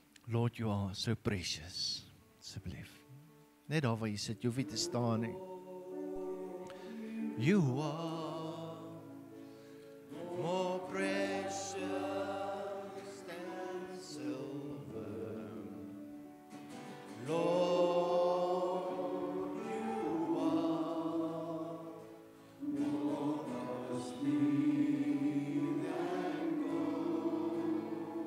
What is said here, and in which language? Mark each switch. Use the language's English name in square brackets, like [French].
[English] Lord, you are so precious. [Afrikaans] Asseblief. Net daar waar jy sit, jy hoef nie te staan nie. [English] You are more precious than silver. Lord, you are more costly than gold.